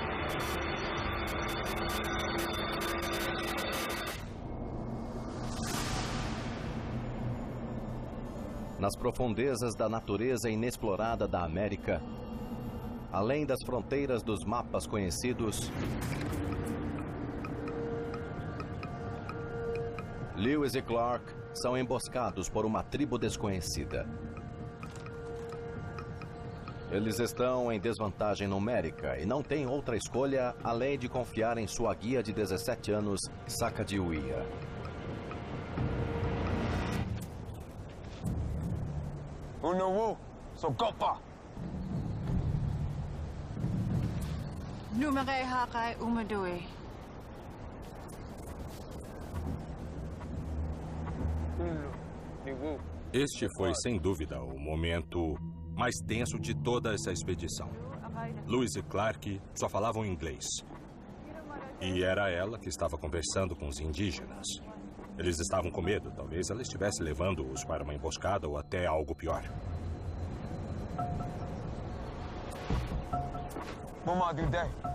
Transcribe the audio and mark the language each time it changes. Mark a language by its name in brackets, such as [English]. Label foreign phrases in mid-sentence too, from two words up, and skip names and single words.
[Portuguese] Nas profundezas da natureza inexplorada da América, além das fronteiras dos mapas conhecidos, Lewis e Clark são emboscados por uma tribo desconhecida. Eles estão em desvantagem numérica e não têm outra escolha além de confiar em sua guia de 17 anos, Sacagawea. Unowu, Sogopa. Numerei hakai umadoe. Este foi, sem dúvida, o momento mais tenso de toda essa expedição. Lewis e Clark só falavam inglês. E era ela que estava conversando com os indígenas. Eles estavam com medo. Talvez ela estivesse levando-os para uma emboscada ou até algo pior. Mama do day.